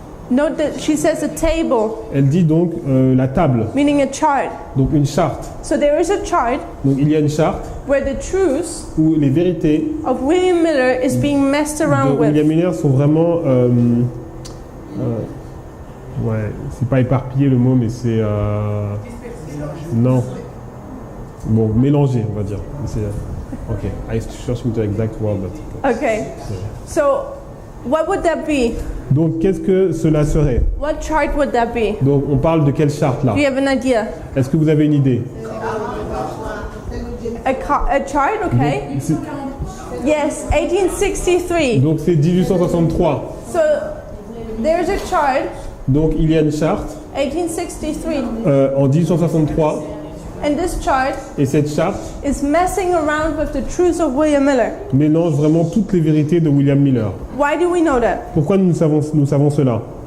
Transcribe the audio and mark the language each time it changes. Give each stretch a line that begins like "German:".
English: Note that she says a table,
French: Elle dit donc la table,
English: meaning a chart.
French: donc une charte.
English: So there is a chart
French: Donc il y a une charte
English: where the truths
French: où les vérités
English: of William Miller is being messed around
French: de William
English: with.
French: Miller sont vraiment... ouais, c'est pas éparpillé le mot, mais c'est... non. Bon, mélangé, on va dire.
English: Ok, I search into exact word, but... Okay. So what would that be?
French: Donc qu'est-ce que cela serait?
English: What chart would that be?
French: Donc on parle de quelle charte là?
English: Do you have an idea?
French: Est-ce que vous avez une idée?
English: A chart, okay?
French: C'est-
English: Yes, 1863.
French: Donc c'est 1863.
English: So there's a chart,
French: Donc il y a une charte
English: 1863,
French: en 1863
English: and this chart
French: et cette charte
English: is messing around with the truths of William Miller.
French: mélange vraiment toutes les vérités de William Miller.
English: Why do we know that?
French: Pourquoi nous savons cela?